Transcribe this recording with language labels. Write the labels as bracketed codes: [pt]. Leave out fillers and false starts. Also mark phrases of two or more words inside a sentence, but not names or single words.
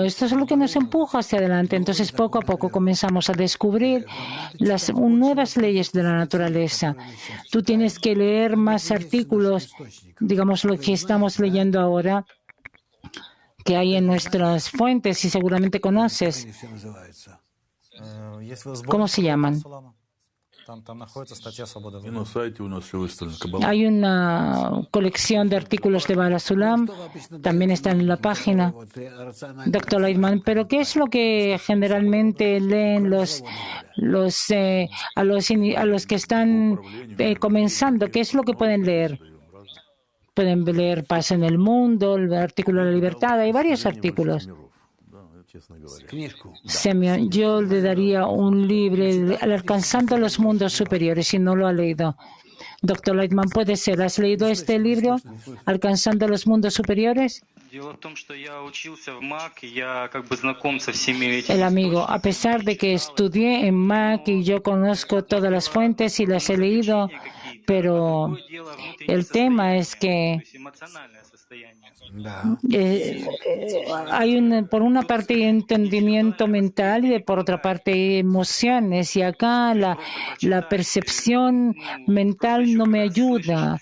[es] Esto es lo que nos empuja hacia adelante. Entonces, poco a poco comenzamos a descubrir las nuevas leyes de la naturaleza. Tú tienes que leer más artículos, digamos lo que estamos leyendo ahora, que hay en nuestras fuentes y seguramente conoces. ¿Cómo se llaman? [ru] И на сайте у нас все выставлено. Каббала. [es] Hay una colección de artículos de Baal HaSulam, también están en la página, Dr. Lightman. Pero ¿qué es lo que generalmente leen a los que están comenzando? ¿Qué es lo que pueden leer? Pueden leer Paz en el Mundo, el artículo de la libertad, hay varios artículos. [ru] Да, честно говоря. [es] Semyon, yo le daría un libro, Alcanzando los mundos superiores, si no lo ha leído. Dr. Lightman, puede ser. ¿Has leído este libro, Alcanzando los mundos superiores? El amigo, a pesar de que estudié en MAC y yo conozco todas las fuentes y las he leído, pero el tema es que hay por una parte entendimiento mental y por otra parte emociones, y acá la percepción mental no me ayuda.